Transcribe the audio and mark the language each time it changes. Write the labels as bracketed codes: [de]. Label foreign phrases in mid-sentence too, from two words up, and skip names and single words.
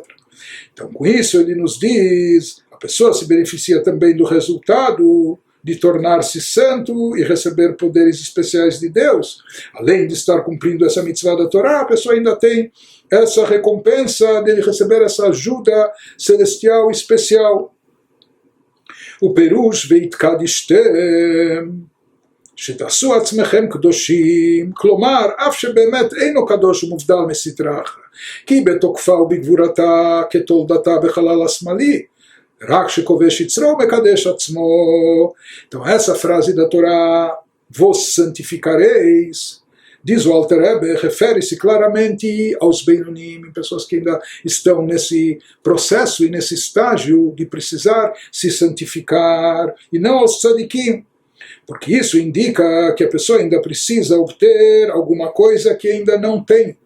[pt] Então, com isso, ele nos diz, a pessoa se beneficia também do resultado de tornar-se santo e receber poderes especiais de Deus. Além de estar cumprindo essa mitzvah da Torá, a pessoa ainda tem essa recompensa de receber essa ajuda celestial especial. [he] O פירוש והתקדשתם שתעשו עצמכם קדושים, כלומר, אף שבאמת אינו קדוש ומובדל מסטרה אחרא, כי בתוקפה ובגבורתה כתולדתה בחלל השמאלי, רק שכובש יצרו מקדש עצמו. [pt] Então essa frase da Torá, vos santificareis, diz o Alter Rebbe, refere-se claramente aos Beinonim, pessoas que ainda estão nesse processo e nesse estágio de precisar se santificar, e não aos tzadikim, porque isso indica que a pessoa ainda precisa obter alguma coisa que ainda não tem.